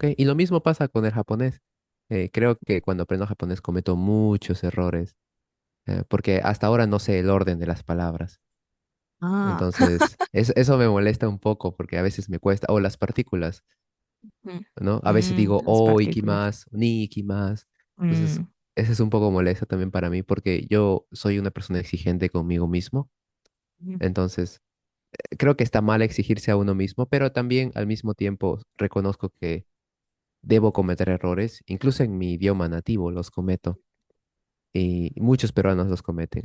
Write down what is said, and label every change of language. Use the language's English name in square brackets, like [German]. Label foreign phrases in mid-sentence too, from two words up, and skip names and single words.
[Spanish] Y lo mismo pasa con el japonés. Creo que cuando aprendo japonés cometo muchos errores, porque hasta ahora no sé el orden de las palabras. ah, Entonces, eso me molesta un poco porque a veces me cuesta, o las partículas, mm, ¿no? A veces digo las o partículas. [Japanese] 行きます、に行きます. [Spanish] Entonces, Mm, eso es un poco molesto también para mí porque yo soy una persona exigente conmigo mismo. mm, Entonces, creo que está mal exigirse a uno mismo, pero también al mismo tiempo reconozco que debo cometer errores, incluso en mi idioma nativo los cometo y muchos peruanos los cometen.